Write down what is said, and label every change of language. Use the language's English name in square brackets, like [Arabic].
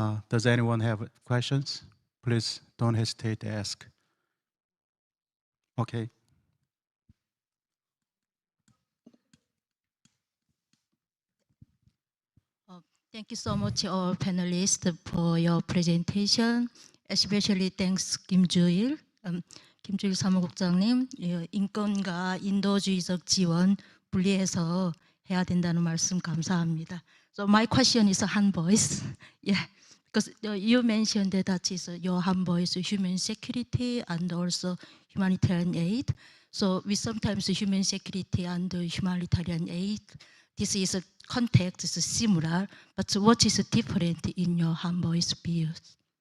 [English] Does anyone have questions? Please don't hesitate to ask. Okay. Thank you so much, all panelists, for your presentation. Especially thanks [Korean] 김주일 사무국장님, 인권과 인도주의적 지원 분리해서 해야 된다는 말씀 감사합니다. [English] So my question is one voice. Yeah, because you mentioned that is your one voice, human security and also humanitarian aid. So we sometimes human security and humanitarian aid, this is a context is similar, but what is different in your one voice views?